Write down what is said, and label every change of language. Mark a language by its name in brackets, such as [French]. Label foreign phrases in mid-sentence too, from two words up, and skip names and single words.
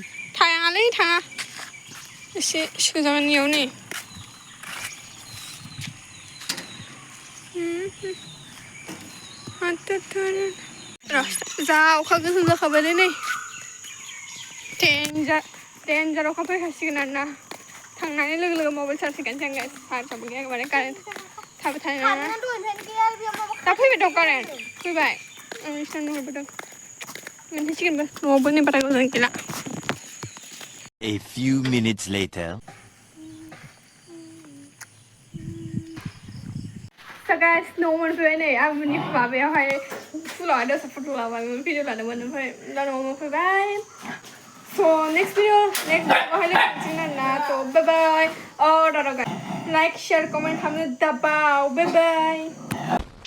[Bodo] थाङालै थाङा एसे सोजागोन इयाव नै जा अखा गोसा जाखाबायलै नै देन्जार अखा फैखासिगोन आरोना थांनानै लोगो लोगो [English] mobile charge [Bodo] होखानोसै आं चार्जआबो गैया माने कारेन्ट थाबाय थानाय नङा दा फैबाय दं कारेन्ट फैबाय आं इसान नुहरबोदों मोनहैसिगोनबो न'आवबो नै बारा गोजान गैला [English] A few minutes later. So guys, [Bodo] न'आव मोनफैबाय नै आंनि माबायावहाय स्कुलावहाय दसे फट' लाबायमोन भिडिअ लादोंमोन ओमफ्राय दा न'आव मोनफैबाय स' नेक्स्ट माबाहाय लोगो मोनसिगोन आरोना थ' [English] bye bye like share comment [Bodo] खालामनो दाबाव [English] bye bye